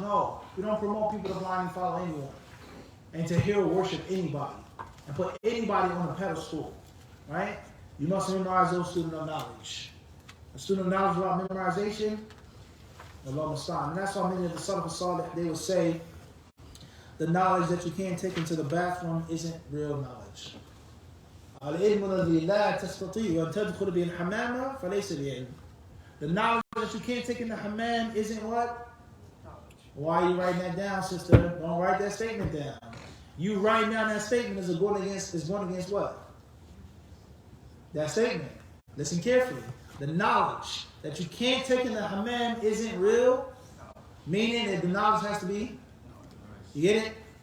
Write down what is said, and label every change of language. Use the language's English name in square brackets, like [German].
[English] No, we don't promote people to blindly follow anyone and to hero worship anybody and put anybody on a pedestal, right? You must memorize those student of knowledge. A student of knowledge without memorization, Allah musta'an. And that's why many of the Salaf al-Salih, they would say the knowledge that you can't take into the bathroom isn't real knowledge. [Arabic] العلم الذي لا تستطيع أن تدخل به الحمام فليس بعلم. [English] The knowledge that you can't take in the hammam isn't what? Why are you writing that down, sister? Don't write that statement down. You writing down that statement is going against what? That statement. Listen carefully. The knowledge that you can't take in the hammam isn't real, meaning that the knowledge has to be. You get it?